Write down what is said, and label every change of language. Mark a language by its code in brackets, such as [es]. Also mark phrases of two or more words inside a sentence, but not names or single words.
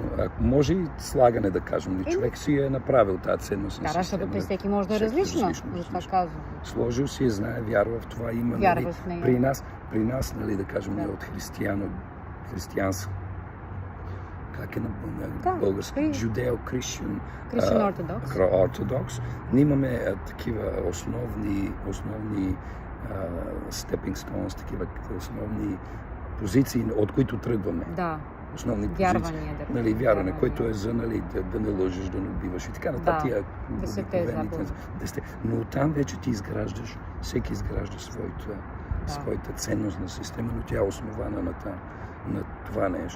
[bg] Може и слагане, да кажем, човек си е направил тази ценностна система. Защото при всеки може да е различна. Това казвам. Сложил си, знае, вярва в това, има. Вярва в нея. При нас, да кажем, ние от християнство. Как е на български? [en] Judeo-Christian Orthodox. [bg] Ние имаме такива основни [en] stepping stones, [bg] такива основни позиции, от които тръгваме. Да. Основни позиции. Вярване, което е за да не лъжеш, да не убиваш и така нататък. Но оттам вече ти изграждаш, всеки изгражда своята ценностна система, но тя е основана на това нещо.